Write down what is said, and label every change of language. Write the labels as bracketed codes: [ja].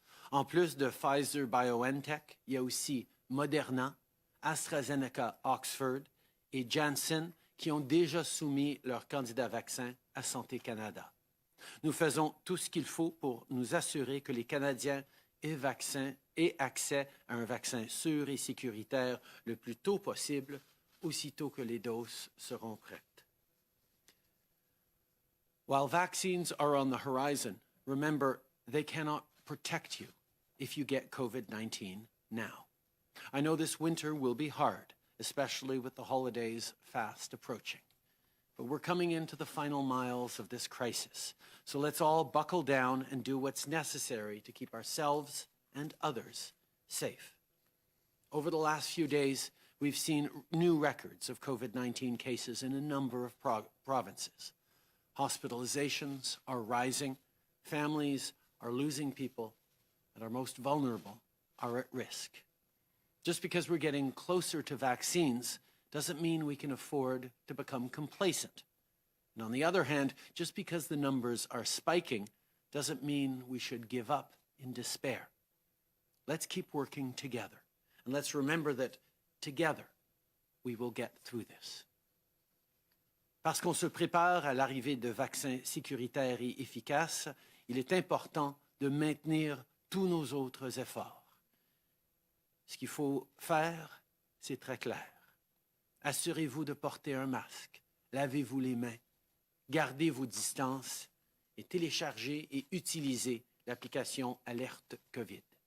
[fr] En plus de Pfizer-BioNTech, il y a aussi Moderna, AstraZeneca Oxford et Janssen qui ont déjà soumis leurs candidats vaccins à Santé Canada. Nous faisons tout ce qu'il faut pour nous assurer que les Canadiens aient accès à un vaccin sûr et sécuritaire le plus tôt possible, aussitôt que les doses seront prêtes. [en] While vaccines are on the horizon, remember they cannot protect you if you get COVID-19 now. I know this winter will be hard, especially with the holidays fast approaching. but we're coming into the final miles of this crisis. So let's all buckle down and do what's necessary to keep ourselves and others safe. Over the last few days, we've seen new records of COVID-19 cases in a number of provinces. Hospitalizations are rising, families are losing people, and our most vulnerable are at risk. Just because we're getting closer to vaccines doesn't mean we can afford to become complacent. And on the other hand, just because the numbers are spiking doesn't mean we should give up in despair. Let's keep working together. And let's remember that together we will get through this. [fr] Parce qu'on se prépare à l'arrivée de vaccins sécuritaires et efficaces, il est important de maintenir tous nos autres efforts. Ce qu'il faut faire, c'est très clair. Assurez-vous de porter un masque, lavez-vous les mains, gardez vos distances et téléchargez et utilisez l'application Alerte COVID.